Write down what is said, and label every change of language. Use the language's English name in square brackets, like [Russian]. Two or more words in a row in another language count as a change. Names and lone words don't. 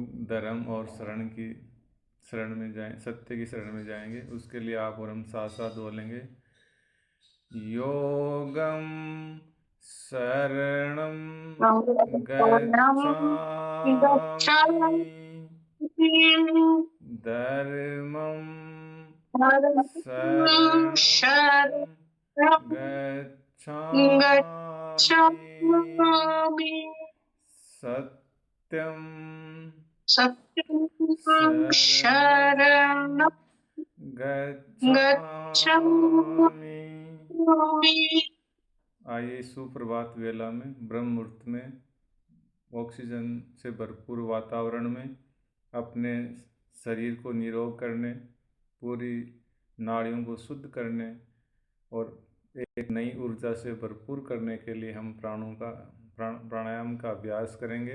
[Hindi] धर्म और शरण में जाएं, सत्य की शरण में जाएंगे। उसके लिए आप और हम साथ साथ बोलेंगे। [Pali] योगम शरणम गच्छामि, धर्मम शरणम गच्छामि, सत्यम शरणं गच्छामि। [Hindi] आइए सुप्रभात वेला में, ब्रह्म मुहूर्त में, ऑक्सीजन से भरपूर वातावरण में अपने शरीर को निरोग करने, पूरी नाड़ियों को शुद्ध करने और एक नई ऊर्जा से भरपूर करने के लिए हम प्राणायाम का अभ्यास करेंगे।